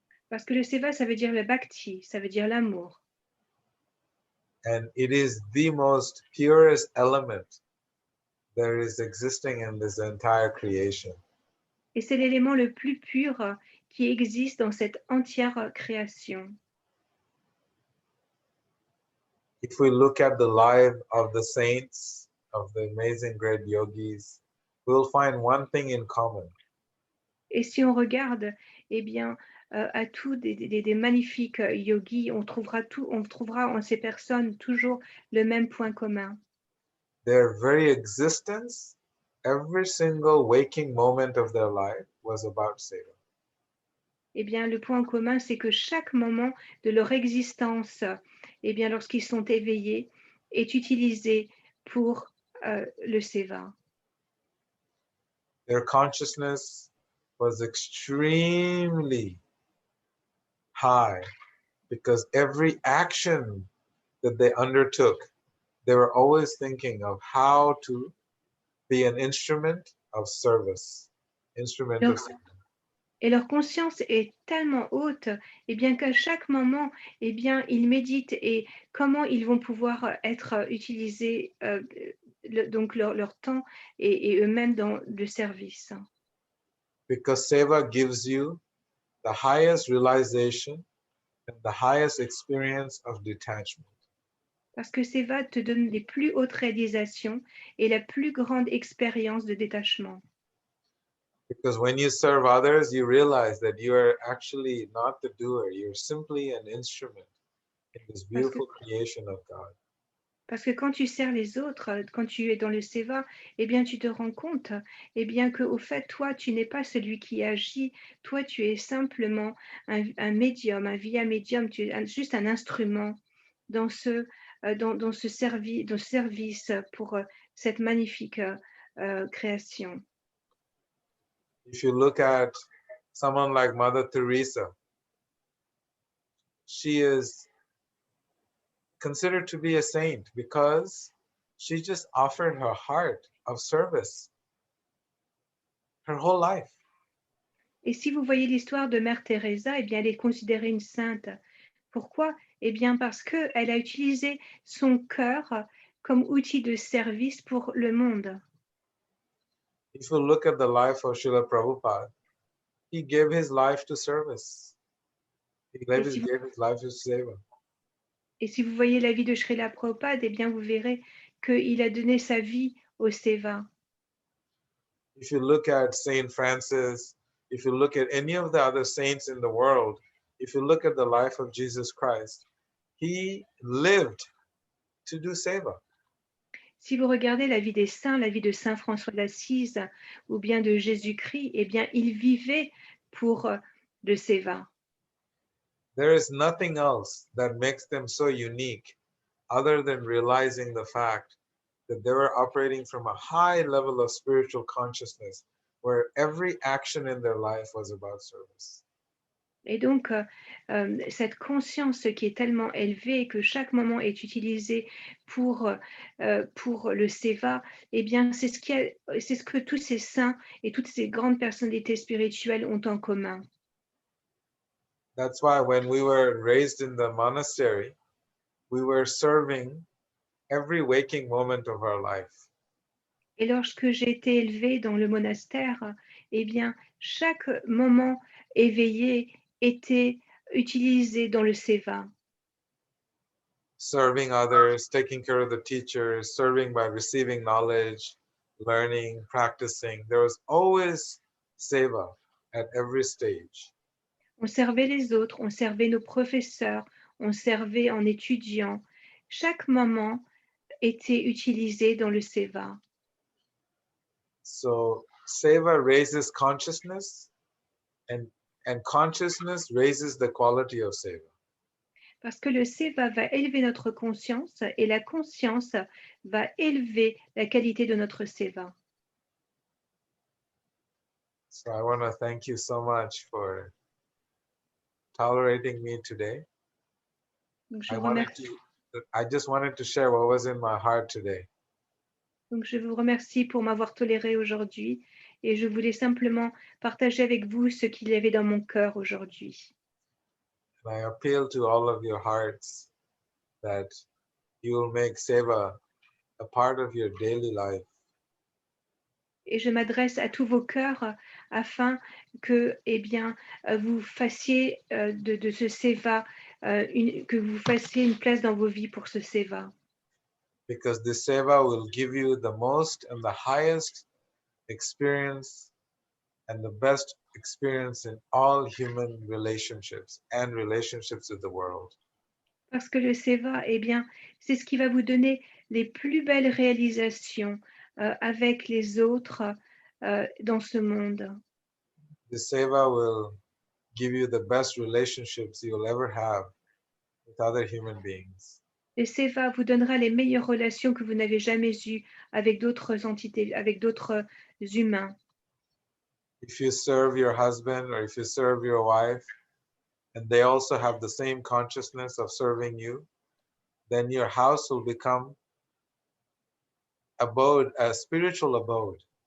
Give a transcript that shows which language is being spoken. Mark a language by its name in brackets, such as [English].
[French] Parce que le seva, ça veut dire le bhakti, ça veut dire l'amour. [English] And it is the most purest element there is existing in this entire creation. [French] Et c'est l'élément le plus pur qui existe dans cette entière création. [English] If we look at the life of the saints, of the amazing great yogis, we'll find one thing in common. [French] Et si on regarde, eh bien, à tous des magnifiques yogis, on trouvera en ces personnes toujours le même point commun. [English] Their very existence, every single waking moment of their life was about seva. [French] Eh bien, le point commun, c'est que chaque moment de leur existence, eh bien, lorsqu'ils sont éveillés, est utilisé pour le seva. [English] Their consciousness was extremely high because every action that they undertook, they were always thinking of how to be an instrument of service, instrument of service. [French] Et leur conscience est tellement haute, eh bien qu'à chaque moment, eh bien, ils méditent et comment ils vont pouvoir être utilisés, donc leur temps et eux-mêmes dans le service. [English] Because seva gives you the highest realization and the highest experience of detachment. [French] Parce que seva te donne les plus hautes réalisations et la plus grande expérience de détachement. [English] Because when you serve others, you realize that you are actually not the doer. You're simply an instrument in this beautiful creation of God. [French] Parce que quand tu sers les autres, quand tu es dans le seva, eh bien, tu te rends compte, eh bien, qu'au fait, toi, tu n'es pas celui qui agit. Toi, tu es simplement un médium, un via médium. Tu es juste un instrument dans ce service pour cette magnifique création. [English] If you look at someone like Mother Teresa, she is considered to be a saint because she just offered her heart of service her whole life. [French] Et si vous voyez l'histoire de Mère Teresa, eh bien, elle est considérée une sainte. Pourquoi? Eh bien, parce qu'elle a utilisé son cœur comme outil de service pour le monde. [English] If you look at the life of Srila Prabhupada, he gave his life to service. He gave his life to seva. [French] Et si vous voyez la vie de Srila Prabhupada, eh bien, vous verrez qu'il a donné sa vie au seva. [English] If you look at Saint Francis, if you look at any of the other saints in the world, if you look at the life of Jesus Christ, he lived to do seva. [French] Si vous regardez la vie des saints, la vie de Saint François d'Assise ou bien de Jésus-Christ, eh bien, il vivait pour le seva. [English] There is nothing else that makes them so unique other than realizing the fact that they were operating from a high level of spiritual consciousness where every action in their life was about service. [French] Et donc, cette conscience qui est tellement élevée que chaque moment est utilisé pour le seva, eh bien, c'est ce que tous ces saints et toutes ces grandes personnalités spirituelles ont en commun. [English] That's why when we were raised in the monastery, we were serving every waking moment of our life. [French] Et lorsque j'ai été élevée dans le monastère, eh bien, chaque moment éveillé était utilisé dans le seva. [English] Serving others, taking care of the teachers, serving by receiving knowledge, learning, practicing. There was always seva at every stage. [French] On servait les autres, on servait nos professeurs, on servait en étudiant. Chaque moment était utilisé dans le seva. [English] So seva raises consciousness and consciousness raises the quality of seva. [French] Parce que le seva va élever notre conscience et la conscience va élever la qualité de notre seva. [English] So I want to thank you so much for tolerating me today. [French] Donc je, [English] I just wanted to share what was in my heart today. [French] Donc je vous remercie pour m'avoir toléré aujourd'hui et je voulais simplement partager avec vous ce qu'il y avait dans mon cœur aujourd'hui. [English] And I appeal to all of your hearts that you will make seva a part of your daily life. [French] Et je m'adresse à tous vos cœurs afin que, eh bien, vous fassiez de ce seva, que vous fassiez une place dans vos vies pour ce seva. [English] Because this seva will give you the most and the highest experience and the best experience in all human relationships and relationships with the world. [French] Parce que le seva, eh bien, c'est ce qui va vous donner les plus belles réalisations avec les autres dans ce monde. [English] The seva will give you the best relationships you'll ever have with other human beings. [French] Le seva vous donnera les meilleures relations que vous n'avez jamais eues avec d'autres entités, avec d'autres humains. [English] If you serve your husband or if you serve your wife, and they also have the same consciousness of serving you, then your house will become a spiritual abode.